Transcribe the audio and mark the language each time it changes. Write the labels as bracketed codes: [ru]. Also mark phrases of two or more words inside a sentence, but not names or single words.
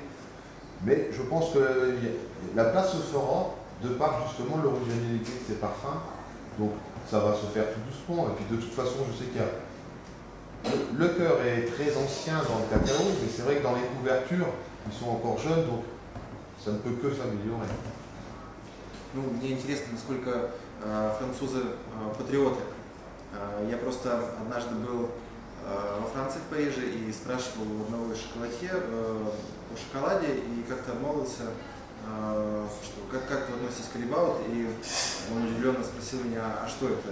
[fr] Mais je pense que la place se fera de par justement l'originalité de ces parfums. Donc ça va se faire tout doucement. Et puis de toute façon, je sais qu'il y a... Le cœur est très ancien dans le cacao, mais c'est vrai que dans les couvertures, ils sont encore jeunes, donc ça ne peut que s'améliorer. [ru] Ну, мне интересно, насколько французы патриоты. Я просто однажды был во Франции, в Париже, и спрашивал у одного из шоколадье о шоколаде, и как-то обмолвился, что как вы относитесь к Callebaut, и он удивленно спросил меня, а что это?